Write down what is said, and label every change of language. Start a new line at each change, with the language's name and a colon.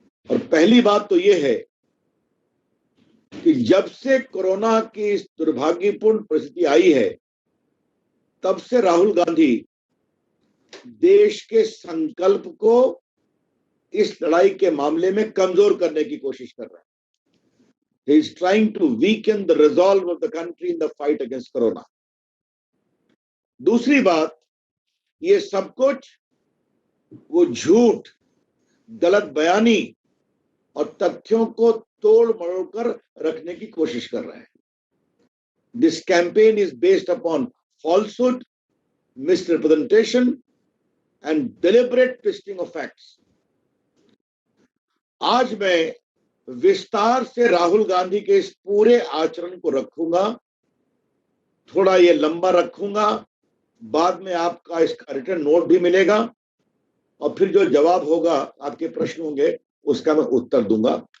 Hindi: और पहली बात तो यह है कि जब से कोरोना की इस दुर्भाग्यपूर्ण परिस्थिति आई है, तब से राहुल गांधी देश के संकल्प को इस लड़ाई के मामले में कमजोर करने की कोशिश कर रहे हैं।
English: He is trying to weaken the resolve of the country in the fight against corona.
Hindi: दूसरी बात, ये सब कुछ वो झूठ, गलत बयानी और तथ्यों को तोड़ मरोड़ कर रखने की कोशिश कर रहे हैं।
English: This campaign is based upon falsehood, misrepresentation and deliberate twisting of facts.
Hindi: आज मैं विस्तार से राहुल गांधी के इस पूरे आचरण को रखूंगा। थोड़ा ये लंबा रखूंगा। बाद में आपका इसका रिटर्न नोट भी मिलेगा और फिर जो जवाब होगा, आपके प्रश्न होंगे, उसका मैं उत्तर दूंगा।